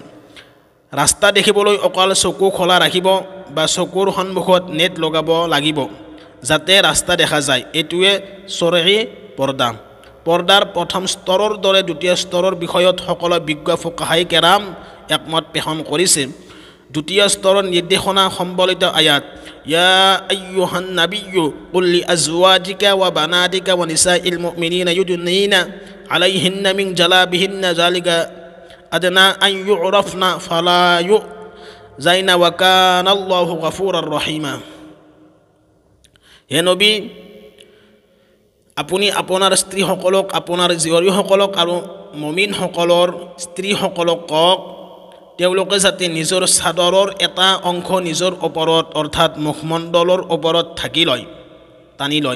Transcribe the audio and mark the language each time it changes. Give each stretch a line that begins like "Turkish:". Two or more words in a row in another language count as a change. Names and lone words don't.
Assamese: ৰাস্তা দেখিবলৈ অকল চকু খোলা ৰাখিব বা চকুৰ সন্মুখত নেট লগাব লাগিব যাতে ৰাস্তা দেখা যায়। এইটোৱে চৰঈ পৰ্দা। পৰ্দাৰ প্ৰথম স্তৰৰ দৰে দ্বিতীয় স্তৰৰ বিষয়ত সকলো বিজ্ঞ
Arabic: فقهاء كرام
Assamese: একমত পোষণ কৰিছে। দ্বিতীয় স্তৰৰ নিৰ্দেশনা সম্বলিত আয়াত
Arabic: يا أيها النبي قل لأزواجك وبناتك ونساء المؤمنين يدنين عليهن من جلابيبهن ذلك أدنى أن يعرفن فلا يؤذين وكان الله غفورا رحيما.
Assamese: হে নবী, আপুনি আপোনাৰ স্ত্ৰীসকলক, আপোনাৰ জীয়ৰীসকলক আৰু মুমিনসকলৰ স্ত্ৰীসকলক কওক তেওঁলোকে যাতে নিজৰ চাদৰৰ এটা অংশ নিজৰ ওপৰত অৰ্থাৎ মুখমণ্ডলৰ ওপৰত টানি লয়।